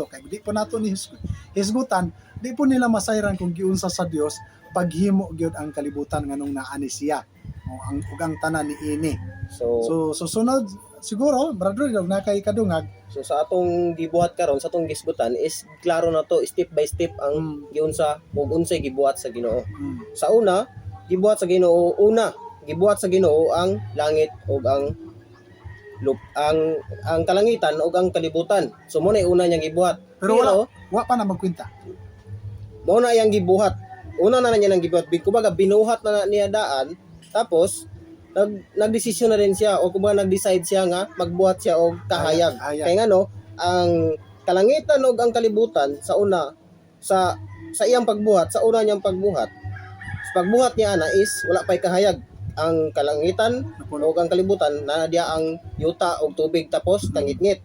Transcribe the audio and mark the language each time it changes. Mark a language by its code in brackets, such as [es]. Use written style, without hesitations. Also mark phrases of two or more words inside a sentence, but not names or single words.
[ceb] Kay di po nato ni hisgutan, di po nila masayran kung giunsa sa Dios paghimo gyud ang kalibutan nganong naani siya. Ang tanan ni ini. So susunod siguro brother dog na kay kadungag. so sa atong gibuhat karon, sa atong gisgutan is klaro na to, [en] step by step [ceb] ang giunsa ug unsay gibuhat sa Ginoo. Sa una, gibuhat sa Ginoo, gibuhat sa Ginoo ang langit ug ang ang kalangitan ug ang kalibutan. So mo na una niyang gibuhat. Pero wa pa na magkwenta. Mo na iyang gibuhat. Una na niya nang gibuhat. Kumbaga binuhat na niya daan, tapos [tl] nagdesisyon na rin siya [ceb] o kumbaga nag-decide siya nga magbuhat siya og kahayag. Kaya nga no, ang kalangitan ug ang kalibutan sa una sa iyang pagbuhat, sa una niyang pagbuhat. Sa pagbuhat niya ana is wala pay kahayag. Ang kalangitan ug ang kalibutan na diya ang yuta og tubig tapos kangitngit.